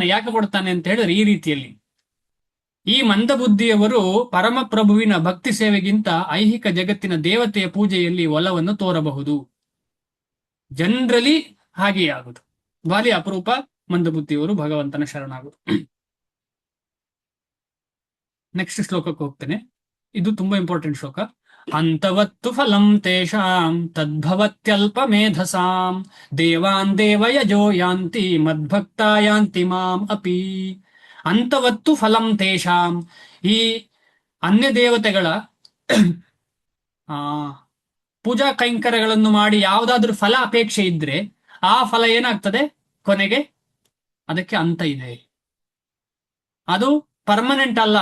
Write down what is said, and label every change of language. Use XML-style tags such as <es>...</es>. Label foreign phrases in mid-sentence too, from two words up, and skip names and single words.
<kn>ಯಾಕೆ ಕೊಡ್ತಾನೆ ಅಂತ ಹೇಳಿದ್ರೆ ಈ ರೀತಿಯಲ್ಲಿ, ಈ ಮಂದ ಬುದ್ಧಿಯವರು ಪರಮಪ್ರಭುವಿನ ಭಕ್ತಿ ಸೇವೆಗಿಂತ ಐಹಿಕ ಜಗತ್ತಿನ ದೇವತೆಯ ಪೂಜೆಯಲ್ಲಿ ಒಲವನ್ನು ತೋರಬಹುದು. ಜನರಲಿ ಹಾಗೆಯೇ ಆಗುದು. ಬಾಲಿ ಅಪರೂಪ ಮಂದ ಬುದ್ಧಿಯವರು ಭಗವಂತನ ಶರಣಾಗುದು. ನೆಕ್ಸ್ಟ್ ಶ್ಲೋಕಕ್ಕೆ ಹೋಗ್ತೇನೆ. ಇದು ತುಂಬಾ ಇಂಪಾರ್ಟೆಂಟ್ ಶ್ಲೋಕ.</kn> <sa>ಅಂತವತ್ತು ಫಲಂ ತೇಷಾಂ ತದ್ಭವತ್ಯಲ್ಪ ಮೇಧಸಾಂ ದೇವಾನ್ ದೇವಯಜೋ ಯಾಂತಿ ಮದ್ಭಕ್ತಾ ಯಾಂತಿ ಮಾಂ ಅಪಿ. ಅಂತವತ್ತು ಫಲಂ ತೇಷಾಂ,</sa> <kn>ಈ ಅನ್ಯ ದೇವತೆಗಳ ಪೂಜಾ ಕೈಂಕರ್ಯಗಳನ್ನು ಮಾಡಿ ಯಾವುದಾದ್ರೂ ಫಲ ಅಪೇಕ್ಷೆ ಇದ್ರೆ ಆ ಫಲ ಏನಾಗ್ತದೆ? ಕೊನೆಗೆ ಅದಕ್ಕೆ ಅಂತ ಇದೆ. ಅದು ಪರ್ಮನೆಂಟ್ ಅಲ್ಲ.</kn>